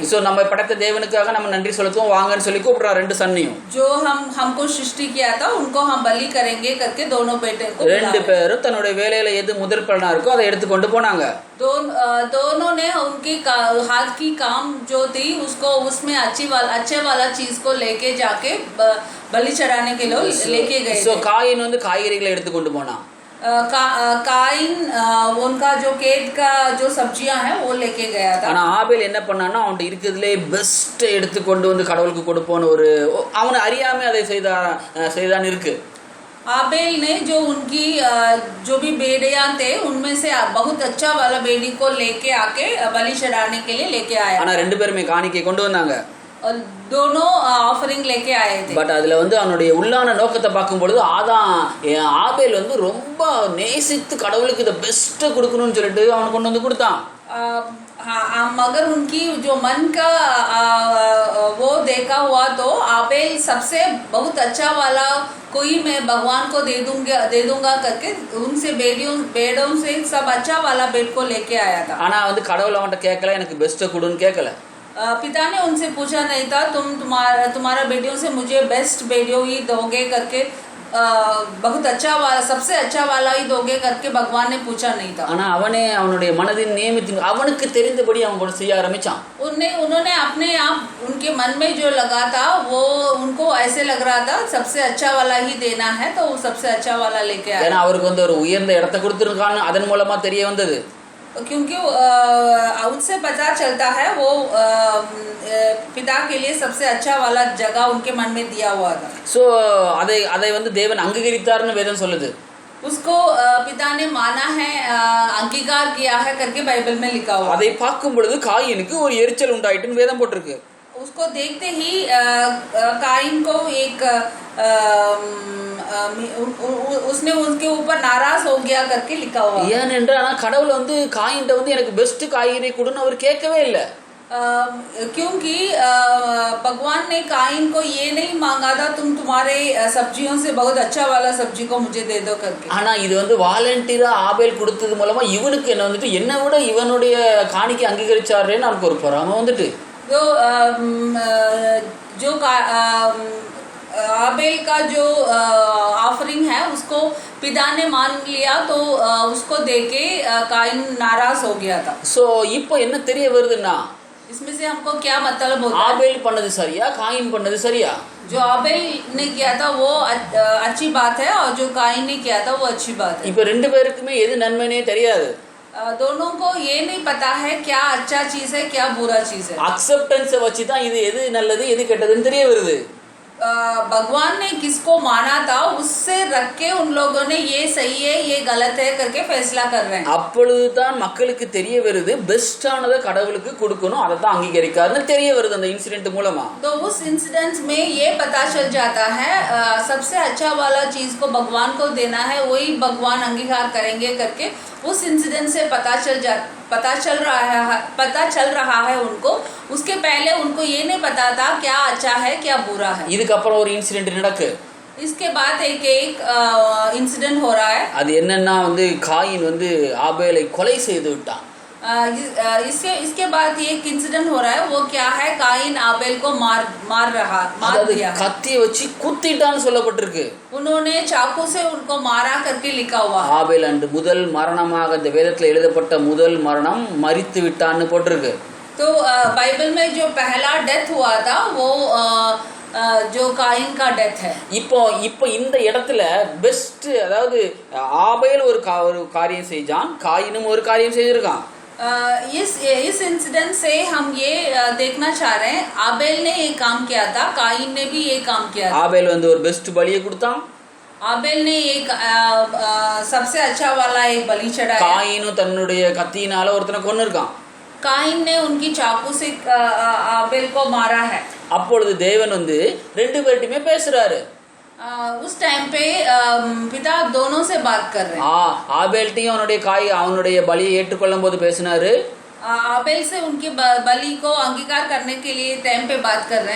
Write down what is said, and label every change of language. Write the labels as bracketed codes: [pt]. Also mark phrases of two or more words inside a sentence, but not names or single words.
[ta] சோ நம்ம படைத்த தேவனுக்காக நம்ம நன்றி செலுத்துவோம் வாங்கன்னு சொல்லி கூப்பிடுறா 2 சன்னியும். [hi] जो हमको सृष्टि किया था उनको हम बलि करेंगे करके दोनों बेटे को [ta] 2 பேரும் தன்னுடைய வேலையில எது முதல் பலனா இருக்கோ அதை எடுத்து கொண்டு போனாங்க. [hi] दोनों ने उनकी हाथ की काम जो थी उसको उसमें अच्छे वाला चीज को लेके जाके बलि चढ़ाने के लिए लेके गए. [ta] சோ காயின் வந்து காய்கறிகளை எடுத்து கொண்டு போனான். [hi] काइन उनका जो खेत का जो सब्जियां हैं वो लेके गया था. [ta] ஆனா ஆபேல் என்ன பண்ணான்னா அவன் இருக்கிறதுலே பெஸ்ட் எடுத்து கொண்டு வந்து கடவுளுக்கு கொடுப்போன்னு ஒரு அவனை அறியாம அதை செய்தான் இருக்கு. [hi] आबेल ने जो उनकी जो भी बेड़ियां थे उनमें से बहुत अच्छा वाला बेड़ी को लेके आके बलि चढ़ाने के लिए लेके आया. [ta] ஆனா 2 பேருமே காணிக்கை கொண்டு வந்தாங்க. [hi] और दोनों ऑफरिंग लेके आए थे. [ta] பட் அதுல வந்து அவனுடைய உள்ளான நோக்கத்தை பார்க்கும் பொழுது ஆபேல் வந்து ரொம்ப நேசித்து கடவுளுக்கு இத பெஸ்ட் கொடுக்கணும்னு சொல்லிட்டு அவன் கொண்டு வந்து கொடுத்தான். [hi] मगर उनकी जो मन का वो देखा हुआ तो आबेल सबसे बहुत अच्छा वाला कोई मैं भगवान को दे दूंगा करके उनसे बेड़ों से सब अच्छा वाला बेड को लेके आया था. [ta] ஆனா வந்து கடவுள் அவன்கிட்ட கேட்கல எனக்கு பெஸ்ட் கொடுன்னு கேட்கல. [hi] पिता ने उनसे पूछा नहीं था तुम्हारा बेटियों से मुझे बेस्ट बेटियों ही दोगे करके बहुत अच्छा वाला सबसे अच्छा वाला ही दोगे करके भगवान ने पूछा नहीं था. [ta] ஆனா அவனே அவனுடைய மனதின் நியமத்தின் அவனுக்கு தெரிந்தபடி அவன் செய்ய ஆரம்பிச்சான். [hi] उन्होंने अपने आप उनके मन में जो लगा था वो उनको ऐसे लग रहा था सबसे अच्छा वाला ही देना है तो वो सबसे अच्छा वाला लेके आया. [ta] ஏன்னா அவருக்கு வந்து ஒரு உயர்ந்த இடத்தை கொடுத்திருக்கான்னு அதன் மூலமா தெரிய வந்தது. [hi] क्योंकि उससे पता चलता है वो पिता के लिए सबसे अच्छा वाला जगह उनके मन में दिया हुआ था. [ta] சோ அதை வந்து தேவன் அங்கீகரித்தார்னு வேதம் சொல்லுது. [hi] उसको पिता ने माना है, अंगीकार किया है करके बाइबल में लिखा हुआ. [ta] அதை பார்க்கும் பொழுது காயினுக்கு ஒரு எரிச்சல் உண்டாயிட்டுன்னு வேதம் போட்டிருக்கு. [hi] उसको देखते ही काइन को एक उसने उनके ऊपर नाराज हो गया करके लिखा हुआ. [ta] ஏனென்றால் கடவுள் வந்து காயின்ட்ட வந்து எனக்கு பெஸ்ட் காய்கறி கொடுன்னு அவர் கேட்கவே இல்லை. [hi] क्योंकि भगवान ने काइन को ये नहीं मांगा था तुम्हारे सब्जियों से बहुत अच्छा वाला सब्जी को मुझे दे दो करके. [ta] ஆனா இது வந்து வாலண்டியரா ஆபேல் கொடுத்தது மூலமா இவனுக்கு என்ன வந்துட்டு என்ன விட இவனுடைய காணிக்கை அங்கீகரிச்சாருன்னு நமக்கு ஒரு பொறாமை வந்துட்டு. [hi] जो आबेल का जो ऑफरिंग है उसको पिता ने मान लिया तो उसको देके काइन नाराज हो गया था. [ta] सो இப்போ என்ன தெரிய வருதுன்னா [hi] इसमें से हमको क्या मतलब होता है, [ta] ஆபேல் பண்ணது சரியா காயின் பண்ணது சரியா? [hi] जो आबेल ने किया था वो अच्छी बात है और जो काइन ने किया था वो अच्छी बात है. [ta] இப்போ 2 பேருக்குமே எது நன்மைனே தெரியாது. [hi] दोनों को ये नहीं पता है क्या अच्छा चीज है क्या बुरा चीज है. [ta] அக்செப்டன்ஸை வச்சு தான் இது எது நல்லது எது கெட்டதுன்னு தெரிய வருது. [hi] भगवान ने किसको माना था उससे रख के उन लोगों ने ये सही है ये गलत है करके फैसला कर रहे हैं. [ta] அப்பொழுதுதான் மக்களுக்கு தெரிய வருது பெஸ்டானதை கடவுளுக்கு கொடுக்கணும், அதை தான் அங்கீகரிக்காதுன்னு தெரிய வருது அந்த இன்சிடென்ட் மூலமா. [hi] तो उस इंसिडेंट में ये पता चल जाता है सबसे अच्छा वाला चीज को भगवान को देना है, वही भगवान अंगीकार करेंगे करके उस इंसिडेंट से पता चल रहा है उनको. उसके पहले उनको ये नहीं पता था क्या अच्छा है क्या बुरा है. [ta] இதுக்கு அப்புறம் ஒரு இன்சிடென்ட் நடக்கு. [hi] इसके बाद एक इंसिडेंट हो रहा है. [ta] அது என்னன்னா வந்து காயின் வந்து ஆபேலை கொலை செய்து விட்டான். [hi] इसके बाद एक इंसिडेंट हो रहा है. वो क्या है, काइन आबेल को मार दिया. [ta] கத்தியை வச்சு குத்திட்டான்னு சொல்லப்பட்டிருக்கு. [hi] उन्होंने चाकू से उनको मारा करके लिखा हुआ. [ta] ஆபேல் அன்று முதல் மரணமாக இந்த வேதத்தில் எழுதப்பட்ட முதல் மரணம் மரித்து விட்டான்னு போட்டிருக்கு. [hi] तो बाइबल में जो पहला डेथ हुआ था वो जो काइन का डेथ है. [ta] இப்போ இந்த இடத்துல பெஸ்ட், அதாவது ஆபேல் ஒரு காரியம் செஞ்சான், காயினும் ஒரு காரியம் செய்திருக்கான். [hi] इस इंसिडेंट से हम ये देखना चाह रहे हैं आबेल ने एक काम किया था, काइन ने भी एक काम किया था. [ta] ஆபேல் வந்து ஒரு பெஸ்ட் பலியை கொடுத்தான். [hi] आबेल ने एक सबसे अच्छा वाला एक बलि चढ़ाया. [ta] காயினும் தன்னுடைய கத்தியினால ஒருத்தனை கொன்னிருக்கான். [hi] काइन ने उनकी चाकू से आबेल को मारा है. [ta] அப்பொழுது தேவன் வந்து ரெண்டு பேர்ட்டுமே பேசுறாரு. [hi] उस टाइम पे पिता दोनों से बात कर रहे हैं. [ta] ஆபேல்ட்டையும் அவனுடைய பலியை ஏற்றுக்கொள்ளும் போது பேசினாரு. [hi] आबेल से उनके बलि को अंगीकार करने के लिए टाइम पे बात कर रहे हैं.